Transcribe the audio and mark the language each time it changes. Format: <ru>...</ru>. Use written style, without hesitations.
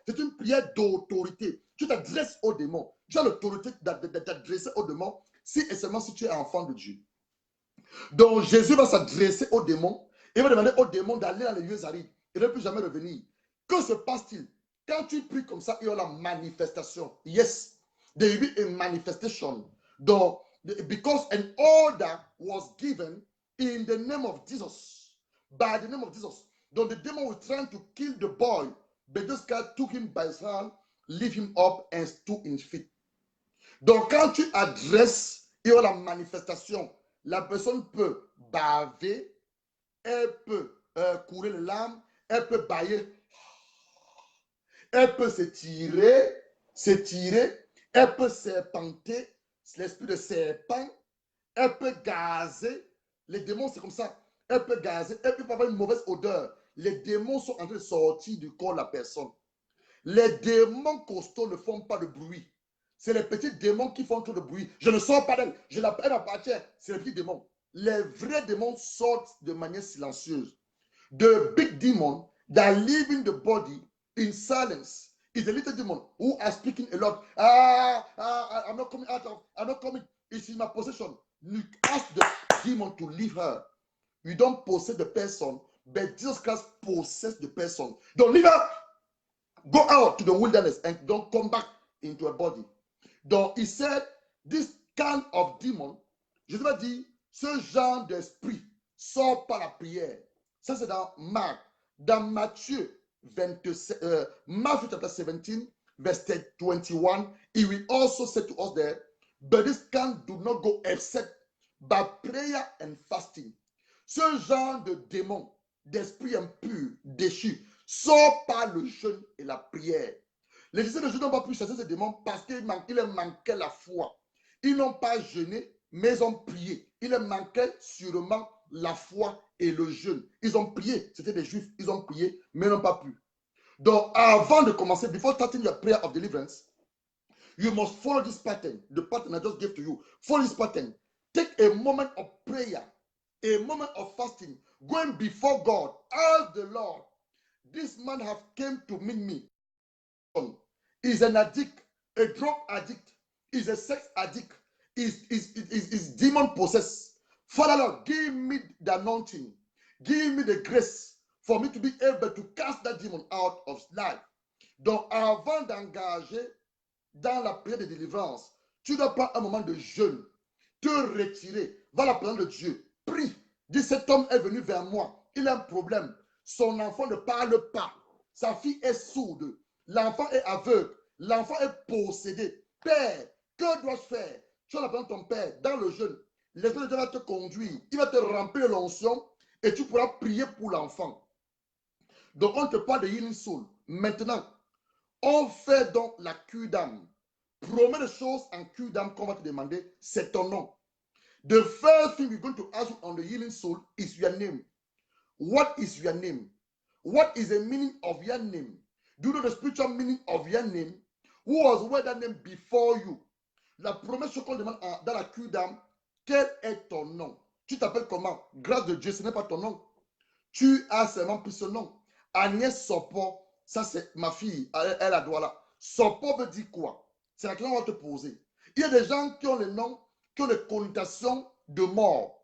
<fr>C'est une prière d'autorité. Tu t'adresses au démon. Tu as l'autorité d'adresser au démon si et seulement si tu es enfant de Dieu. Donc Jésus va s'adresser au démon. Il va demander au démon d'aller dans les lieux arides. Il ne peut plus jamais revenir. Que se passe-t-il? Quand tu pries comme ça, il y a la manifestation.</fr> <en>Yes, there will be a manifestation. Donc, because an order was given in the name of Jesus. By the name of Jesus. Donc the demon was trying to kill the boy, but this guy took him by his hand, lift him up and stood in his feet.</en> <fr>Donc quand tu adresses, il y a la manifestation. La personne peut baver, elle peut couler les larmes, elle peut bailler, elle peut s'étirer, elle peut serpenter, l'esprit de serpent, elle peut gazer. Les démons, c'est comme ça. Elle peut gazer, elle peut avoir une mauvaise odeur. Les démons sont en train de sortir du corps de la personne. Les démons costauds ne font pas de bruit. C'est les petits démons qui font trop de bruit. Je ne sors pas d'elle. Je l'appelle à partir. C'est les petits démons. Les vrais démons sortent de manière silencieuse.</fr> <en>The big demon that live in the body in silence is a little demon who are speaking a lot. I'm not coming out of, I'm not coming. It's in my possession. You ask the demon to leave her. You don't possess the person, but Jesus Christ possesses the person. Don't leave her. Go out to the wilderness and don't come back into a body.</en> <fr>Donc, il</fr> <en>said, this kind of demon,</en> <fr>je vais dire, ce genre d'esprit sort par la prière. Ça, c'est dans Marc. Dans Matthieu 27,</fr> <en>Matthew chapter 17, verse 21, he will also say to us there, but this kind do not go except by prayer and fasting.</en> <fr>Ce genre de démon, d'esprit impur, déchu, sort par le jeûne et la prière. Les disciples de Jésus n'ont pas pu chasser ces démons parce qu'il leur manquait la foi. Ils n'ont pas jeûné, mais ils ont prié. Il leur manquait sûrement la foi et le jeûne. Ils ont prié, c'était des juifs, ils ont prié, mais n'ont pas pu. Donc, avant de commencer,</fr> <en>before starting your prayer of deliverance, you must follow this pattern, the pattern I just gave to you. Follow this pattern. Take a moment of prayer, a moment of fasting, going before God. Ask the Lord, this man have came to meet me. Is an addict, a drug addict, is a sex addict, is demon possessed. Father Lord, give me the anointing, give me the grace for me to be able to cast that demon out of life.</en> <fr>Donc, avant d'engager dans la prière de délivrance, tu dois prendre un moment de jeûne, te retirer, va à la présence de Dieu, prie, dis cet homme est venu vers moi, il a un problème, son enfant ne parle pas, sa fille est sourde, l'enfant est aveugle, l'enfant est possédé. Père, que dois-je faire? Tu vas apprendre ton père dans le jeûne. L'Esprit de Dieu va te conduire, il va te remplir de l'onction et tu pourras prier pour l'enfant. Donc, on te parle de healing soul. Maintenant, on fait donc la cure d'âme. Promets des choses en cure d'âme qu'on va te demander, c'est ton nom.</fr> <en>The first thing we're going to ask you on the healing soul is your name. What is your name? What is the meaning of your name? Do you know the spiritual meaning of your name? Who was with that name before you?</en> <fr>La première chose qu'on demande dans la cure d'âme, quel est ton nom? Tu t'appelles comment? Grâce de Dieu, ce n'est pas ton nom. Tu as seulement pris ce nom. Agnès Sopo, ça c'est ma fille, elle a droit là. Sopo veut dire quoi? C'est la question qu'on va te poser. Il y a des gens qui ont le nom, qui ont des connotations de mort.</fr>